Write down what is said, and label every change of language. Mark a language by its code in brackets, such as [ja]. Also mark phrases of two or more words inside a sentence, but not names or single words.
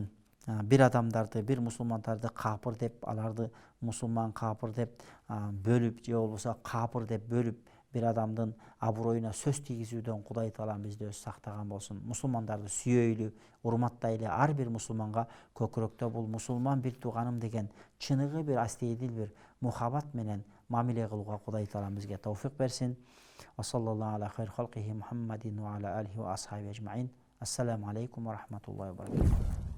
[ky] Бир адамдарды, бир мусулмандарды капыр деп, аларды мусулман капыр деп бөлүп же болбосо капыр деп бөлүп бир адамдын аброюна сөз тийгизүүдөн Кудай таалам бизди өзү сактаган болсун. Мусулмандарды сүйөйлү, урматтайлы. Ар бир мусулманга көкүрөктө бул мусулман бир тууганым деген чыныгы бир астейдил бир мухаббат менен мамиле кылууга Кудай таалам бизге тауфик берсин. [ar] وصلى الله على خير خلقه محمد وعلى آله وأصحابه أجمعين. السلام عليكم ورحمة الله وبركاته.